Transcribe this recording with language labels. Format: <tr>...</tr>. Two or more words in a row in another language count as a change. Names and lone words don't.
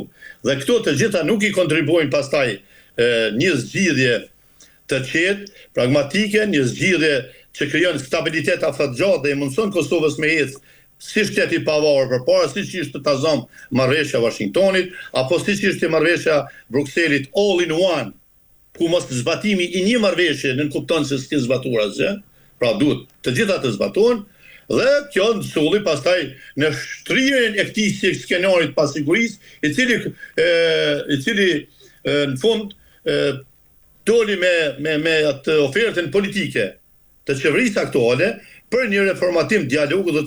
<sq>Dhe këto të gjitha nuk i kontribuojnë pastaj një zgjidhje të qetë, pragmatike, një zgjidhje që krijon stabilitet afatgjatë dhe i mundson Kosovës me ecë si shtet i pavarur përpara siç ishte tazom marrëveshja Washingtonit apo siç ishte marrëveshja Brukselit</sq> <en>all in one,</en> <sq>ku mos zbatimi i një marrëveshje nën kupton se s'ka zbatuar asgjë, pra duhet të gjitha të zbatohen dhe kjo sulli pastaj në shtrirjen e këtij skenarit pasigurisë, i cili në fund doli me atë ofertën politike të qeverisë aktuale për një reformatim dialogu dhe të</sq>